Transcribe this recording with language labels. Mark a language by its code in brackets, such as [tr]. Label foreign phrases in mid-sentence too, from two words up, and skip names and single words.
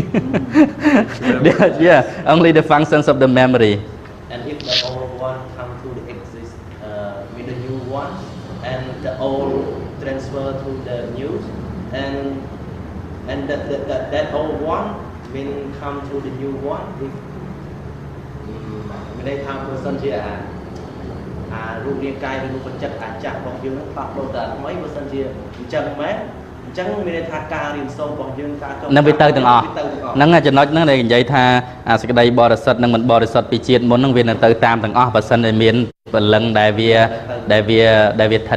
[en] Yeah, only the functions of the memory. And if the old one come to the exist with the new one, and the old transfer to the new, and that old one will come to the new one if [km] មានន័យថាបើសិនជារូបរាងកាយឬរូបចិត្តចាស់របស់យើងនឹងផ្លាស់ប្ដូរទៅថ្មីបើសិនជាអញ្ចឹងមែនអញ្ចឹងមានន័យថាការរៀនសូត្ររបស់យើងការចុះនឹងវាទៅទាំងអស់ហ្នឹងចំណុចហ្នឹងដែលនិយាយថាសេចក្តីបរិសុទ្ធនិងមិនបរិសុទ្ធពីជាតិមុនហ្នឹងវានៅទៅតាមទាំងអស់បើសិនតែមានពលឹងដែលវាថិត